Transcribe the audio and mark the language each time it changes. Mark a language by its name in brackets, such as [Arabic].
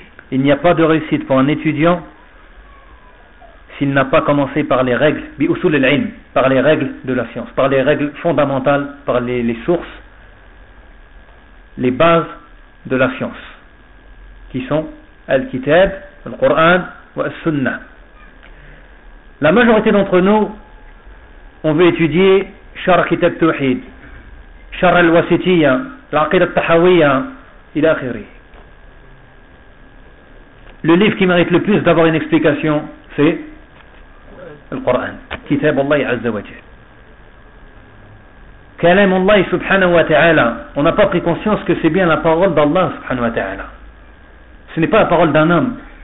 [French] Il n'y a pas de réussite pour un étudiant s'il n'a pas commencé par les règles bi usul al-ilm, par les règles de la science, par les règles fondamentales, par les sources, les bases de la science, qui sont al-kitab, [Arabic] al-Qur'an wa al-sunnah. [French] La majorité d'entre nous, on veut étudier [Arabic] شرع كتاب التوحيد شرع الوسيطية العقيدة التحوية إلى آخره. [French] Le livre qui mérite le plus d'avoir une explication, c'est le Coran, كتاب الله عز وجل. [Arabic] كلام الله سبحانه وتعالى. [French] On n'a pas pris conscience que c'est bien la parole d'Allah سبحانه وتعالى. Ce n'est pas la parole d'un homme.